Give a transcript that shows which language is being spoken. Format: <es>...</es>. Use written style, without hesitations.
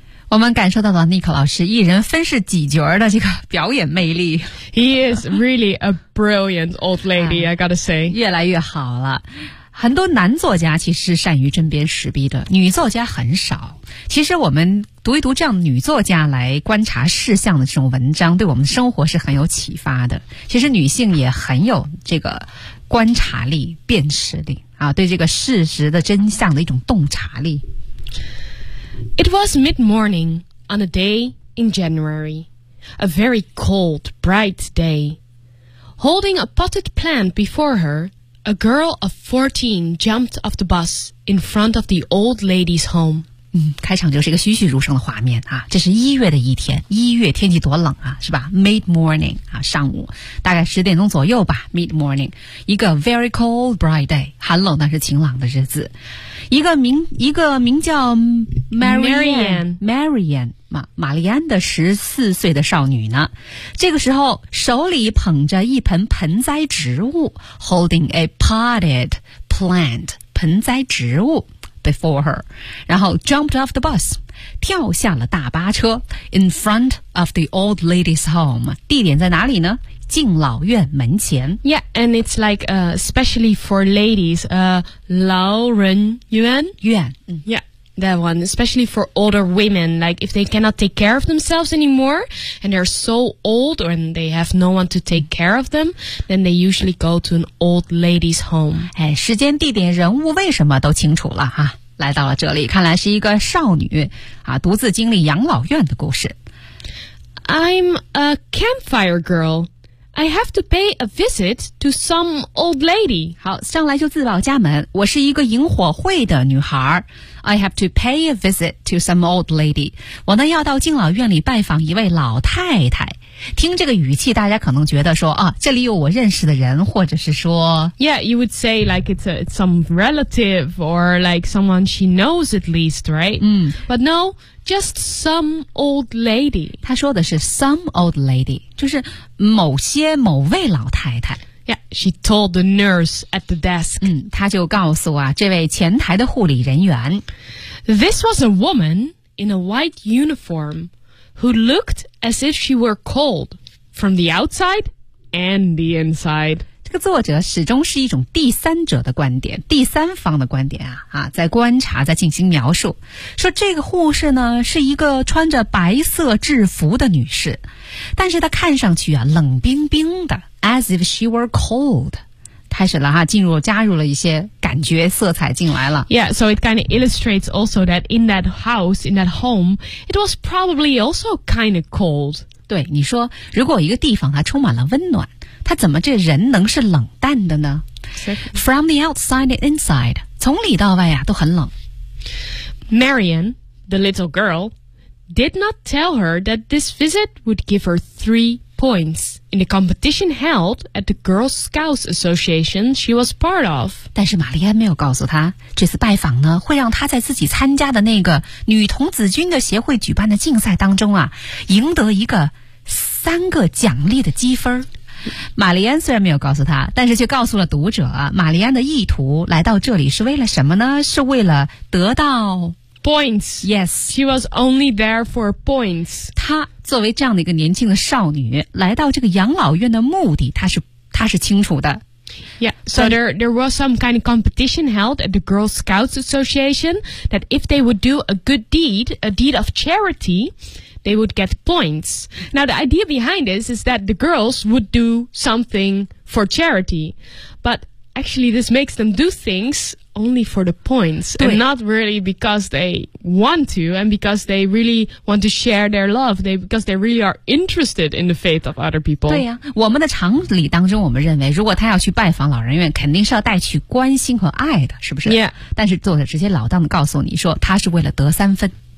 <zh>我们感受到了 Nico 老师一人分饰几角的这个表演魅力。</zh> <en>He is really a brilliant old lady, I gotta say.</en> <zh>越来越好了。很多男作家其实善于针砭时弊的，女作家很少。其实我们读一读这样女作家来观察事项的这种文章，对我们生活是很有启发的。其实女性也很有这个观察力、辨识力啊，对这个事实的真相的一种洞察力。</zh> <en>It was mid-morning on a day in January, a very cold, bright day. Holding a potted plant before her, a girl of 14 jumped off the bus in front of the old lady's home.</en> <zh>开场就是一个栩栩如生的画面啊！这是一月的一天，一月天气多冷啊，是吧 ？</zh> <en>Mid morning</en> <zh>啊，上午大概十点钟左右吧。</zh> <en>Mid morning，</en> <zh>一个</zh> <en>very cold bright day，</en> <zh>寒冷但是晴朗的日子。一个名叫 玛丽安的14岁的少女呢，这个时候手里捧着一盆盆栽植物 ，</zh> <en>holding a potted plant，</en> <zh>盆栽植物。</zh> <en>Before her，</en> <zh>然后</zh> <en>jumped off the bus，</en> <zh>跳下了大巴车</zh> <en>，in front of the old lady's home，</en> <zh>地点在哪里呢？敬老院门前。</zh> <en>Yeah， and it's like especially for ladies，</en> <zh>老人院。院。</zh> <en>Yeah， that one， especially for older women， like if they cannot take care of themselves anymore， and they're so old and they have no one to take care of them， then they usually go to an old lady's home。</en> <zh>哎，时间、地点、人物，为什么都清楚了哈？来到了这里，看来是一个少女啊，独自经历养老院的故事。</zh> <en>I'm a campfire girl. I have to pay a visit to some old lady.</en> <zh>好，上来就自报家门。我是一个萤火会的女孩。</zh> <en>I have to pay a visit to some old lady.</en> <zh>我呢要到敬老院里拜访一位老太太。听这个语气，大家可能觉得说啊，这里有我认识的人，或者是说</zh> <en>，Yeah, you would say like it's some relative or like someone she knows at least, right? 嗯，But no. Just some old lady.</en> <zh>他说的是</zh> <en>some old lady,</en> <zh>就是某些某位老太太。</zh> <en>Yeah, she told the nurse at the desk.</en> <zh>嗯，他就告诉啊，这位前台的护理人员。</zh> <en>This was a woman in a white uniform who looked as if she were cold from the outside and the inside.</en> <zh>这个作者始终是一种第三者的观点，第三方的观点啊，在观察，在进行描述，说这个护士呢是一个穿着白色制服的女士，但是她看上去啊冷冰冰的 ，</zh> <en>as if she were cold。</en> <zh>开始了哈，进入加入了一些感觉色彩进来了。</zh> <en>Yeah, so it kind of illustrates also that in that house, in that home, it was probably also kind of cold.</en> <zh>对，你说如果一个地方它充满了温暖。他怎么这人能是冷淡的呢 ？</zh> <en>From the outside and inside，</en> <zh>从里到外呀、啊、都很冷。</zh> <en>Marian, the little girl, did not tell her that this visit would give her 3 points in the competition held at the Girl Scouts Association she was part of.</en> <zh>但是玛丽安没有告诉她，这次拜访呢会让她在自己参加的那个女童子军的协会举办的竞赛当中啊，赢得一个3个奖励的积分。玛丽安虽然没有告诉他，但是却告诉了读者，玛丽安的意图来到这里是为了什么呢？是为了得到</zh> <en>points. Yes, she was only there for points.</en> <zh>她作为这样的一个年轻的少女，来到这个养老院的目的，她是清楚的。</zh> <en>Yeah, so there was some kind of competition held at the Girl Scouts Association that if they would do a deed of charity. They would get points. Now, the idea behind this is that the girls would do something for charity. But actually, this makes them do things only for the points. And not really because they want to and because they really want to share their love. Because they really are interested in the faith of other people.</en> <zh>对呀、啊、我们的常理当中我们认为如果他要去拜访老人院肯定是要带去关心和爱的是不是</zh> <en>Yeah.</en> <zh>但是作者直接老当地告诉你说他是为了得三分。</zh>